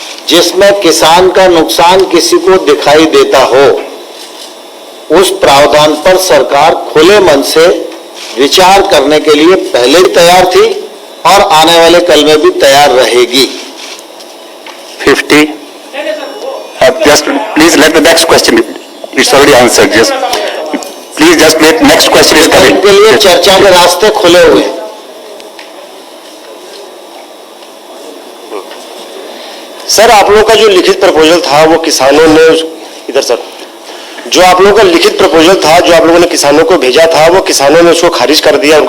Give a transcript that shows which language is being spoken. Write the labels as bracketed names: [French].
[Hindi] जिसमें किसान का नुकसान किसी को दिखाई देता हो, उस प्रावधान पर सरकार खुले मन से विचार करने के लिए पहले ही तैयार थी और आने वाले कल में भी तैयार रहेगी। 50. [English] Just please let the next question. It's already answered. Just please just let next question is coming. [Hindi] के लिए चर्चा के रास्ते खुले हुए हैं। सर, आप लोगों का जो लिखित प्रपोजल था वो किसानों ने, इधर सर, जो आप लोगों का लिखित प्रपोजल था जो आप लोगों ने किसानों को भेजा था वो किसानों ने उसको खारिज कर दिया।